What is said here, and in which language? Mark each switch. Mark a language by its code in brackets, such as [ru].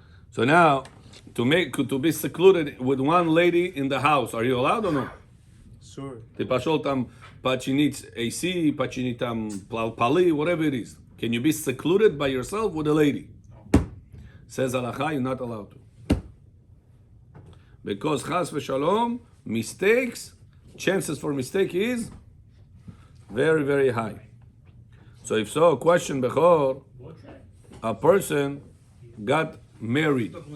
[en] So now, to be secluded with one lady in the house, are you allowed or no? Sure. [ru] Ты пошел там починить AC, починить там полы, [en] whatever it is. Can you be secluded by yourself with a lady? Says Halacha, you're not allowed to. Because chas v'shalom, mistakes, chances for mistake is very, very high. So if so, question bechor, a person got married.